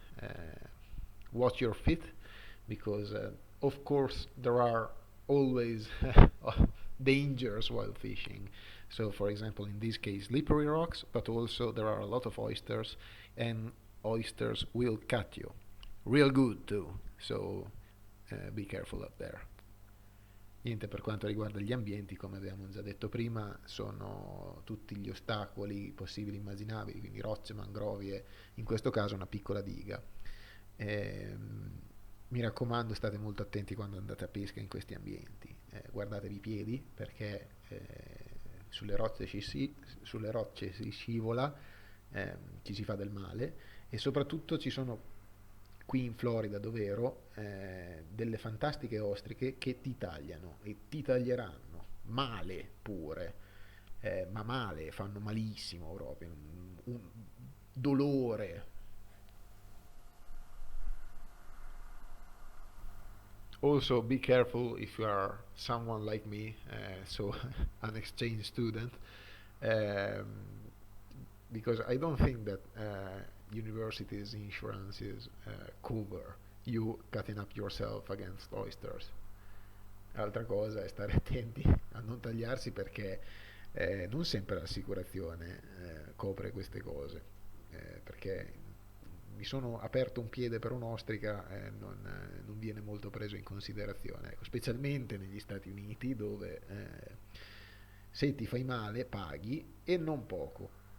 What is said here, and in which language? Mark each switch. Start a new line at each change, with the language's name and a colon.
English: Uh, Watch your feet, because of course there are always dangers while fishing. So, for example, in this case, slippery rocks, but also there are a lot of oysters, and oysters will cut you real good too. So, be careful up there.
Italian: Niente, per quanto riguarda gli ambienti, come abbiamo già detto prima, sono tutti gli ostacoli possibili e immaginabili, quindi rocce, mangrovie, in questo caso una piccola diga. Ehm, Mi raccomando, state molto attenti quando andate a pesca in questi ambienti. Guardatevi i piedi, perché sulle rocce si scivola, ci si fa del male, e soprattutto ci sono qui in Florida dove ero delle fantastiche ostriche che ti tagliano e ti taglieranno male pure, ma male, fanno malissimo proprio, un dolore.
English: Also, be careful if you are someone like me, so an exchange student, um, because I don't think that universities' insurances cover you cutting up yourself against oysters.
Italian: Altra cosa è stare attenti a non tagliarsi perché non sempre l'assicurazione copre queste cose, perché mi sono aperto un piede per un'ostrica, non viene molto preso in considerazione, ecco, specialmente negli Stati Uniti dove se ti fai male paghi e non poco.